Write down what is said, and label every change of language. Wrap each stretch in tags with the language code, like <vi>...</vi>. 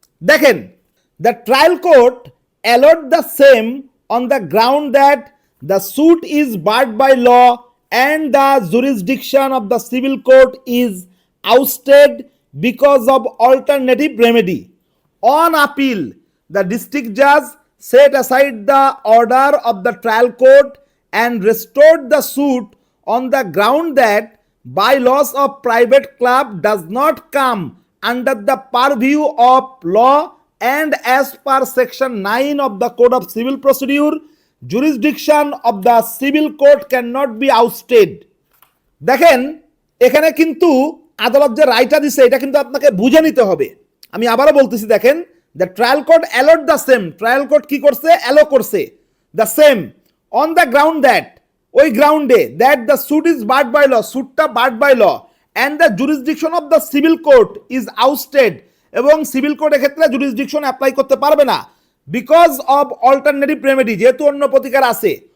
<en>দেখেন, the trial court allowed the same on the ground that the suit is barred by law and the jurisdiction of the civil court is ousted because of alternative remedy. On appeal, the district judge set aside the order of the trial court and restored the suit on the ground that bylaws of private club does not come under the purview of law, and as per section 9 of the Code of Civil Procedure, jurisdiction of the civil court cannot be ousted.</en> <bn>দেখেন, এখানে কিন্তু আদালত যে রায়টা দিছে এটা কিন্তু আপনাকে বুঝে নিতে হবে। আমি আবারও বলতেছি, দেখেন,</bn> <en>The trial court allowed the same, trial court কি করছে? Allow করছে the same on the ground that, ওই গ্রাউন্ডে that the suit is barred by law, সুটটা barred by law, and the jurisdiction of the civil court is ousted,</en> <bn>এবং civil court এক্ষেত্রে jurisdiction apply করতে পারবে না</bn> <en>because of alternative remedy,</en> <bn>যেহেতু অন্য প্রতিকার আছে।</bn>